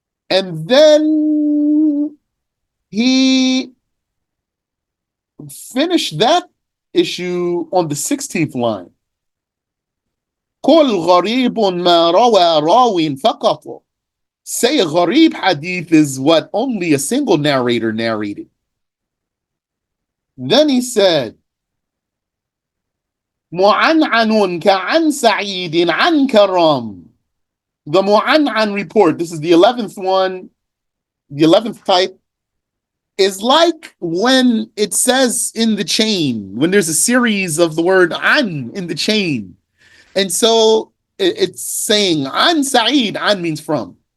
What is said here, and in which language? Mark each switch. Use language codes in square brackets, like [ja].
[en] And then he finished that issue on the 16th line. [ar] قل غريب ما روى راو فقط. [en] Say a ghareeb hadith is what only a single narrator narrated. Then he said, [ar] معنعن كعن سعيد عن كرم. [en] The mu'an'an report, this is the 11th one, the 11th type, is like when it says in the chain, when there's a series of the word an in the chain. And so it's saying an Sa'id, an means from.